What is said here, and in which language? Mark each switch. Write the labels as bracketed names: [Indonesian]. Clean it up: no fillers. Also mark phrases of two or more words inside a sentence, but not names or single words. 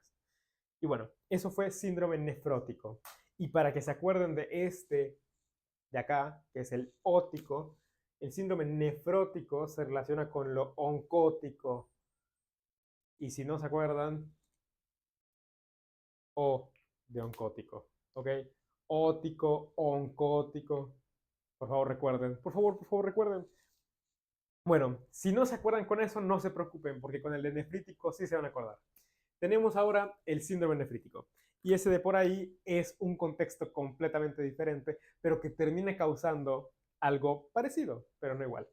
[Spanish] Y bueno, eso fue síndrome nefrótico. Y para que se acuerden de este de acá, que es el ótico, el síndrome nefrótico se relaciona con lo oncótico. Y si no se acuerdan, O de oncótico, ¿ok? Ótico, oncótico. Por favor, recuerden. Por favor, recuerden. Bueno, si no se acuerdan con eso, no se preocupen, porque con el de nefrítico sí se van a acordar. Tenemos ahora el síndrome nefrítico. Y ese de por ahí es un contexto completamente diferente, pero que termina causando algo parecido, pero no igual.